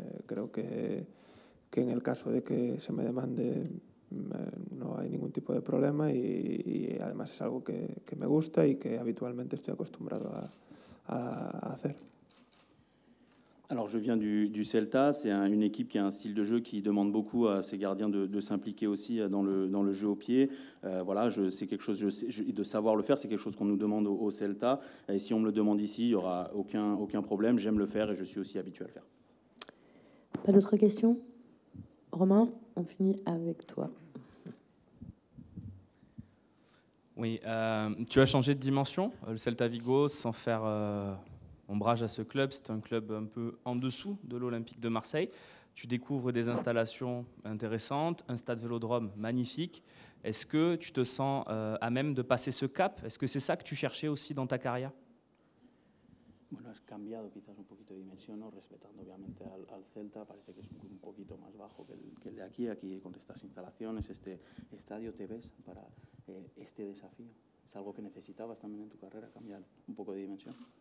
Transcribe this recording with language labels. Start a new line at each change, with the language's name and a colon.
Spanish: Creo que en el caso de que se me demande no hay ningún tipo de problema y además es algo que me gusta y que habitualmente estoy acostumbrado a hacer.
French: Alors, je viens du Celta, c'est une équipe qui a un style de jeu qui demande beaucoup à ses gardiens de s'impliquer aussi dans le jeu au pied. Voilà, c'est quelque chose, de savoir le faire, c'est quelque chose qu'on nous demande au Celta. Et si on me le demande ici, il n'y aura aucun problème. J'aime le faire et je suis aussi habitué à le faire. Pas d'autres questions? Romain, on finit avec toi. Oui, tu as changé de dimension, le Celta Vigo, sans faire ombrage à ce club. C'est un club un peu en dessous de l'Olympique de Marseille. Tu découvres des installations intéressantes, un stade Vélodrome magnifique. Est-ce que tu te sens à même de passer ce cap? Est-ce que c'est ça que tu cherchais aussi dans ta carrière?
Spanish: Bueno, has cambiado quizás un poquito de dimensión, ¿no? Respetando obviamente al Celta, parece que es un club un poquito más bajo que el de aquí con estas instalaciones, este estadio, ¿te ves para este desafío? ¿Es algo que necesitabas también en tu carrera, cambiar un poco de dimensión?